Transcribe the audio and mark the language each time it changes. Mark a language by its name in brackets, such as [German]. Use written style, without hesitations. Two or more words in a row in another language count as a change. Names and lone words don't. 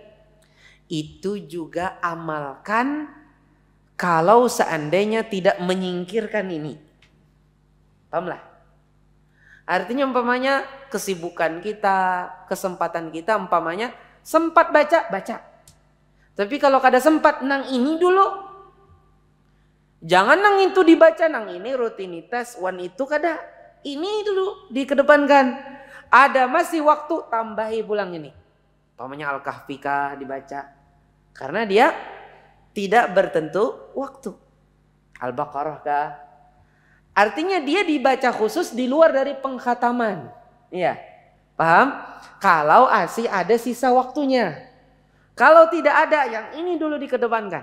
[Indonesian] Itu juga amalkan kalau seandainya tidak menyingkirkan ini. Pahamlah? Artinya umpamanya kesibukan kita, kesempatan kita umpamanya sempat baca. [Banjar] Tapi kalau kada sempat nang ini dulu. Jangan nang itu dibaca, nang ini rutinitas, wan itu kada. [Indonesian] Ini dulu dikedepankan. [Banjar] Ada masih waktu, tambahi pulang ini. [Indonesian] Umpamanya Al-Kahfi kah dibaca. Karena dia tidak bertentu waktu. Al-Baqarah kah. Artinya dia dibaca khusus di luar dari pengkhataman. Iya. Paham? Kalau asih ada sisa waktunya. Kalau tidak ada, yang ini dulu dikedepankan.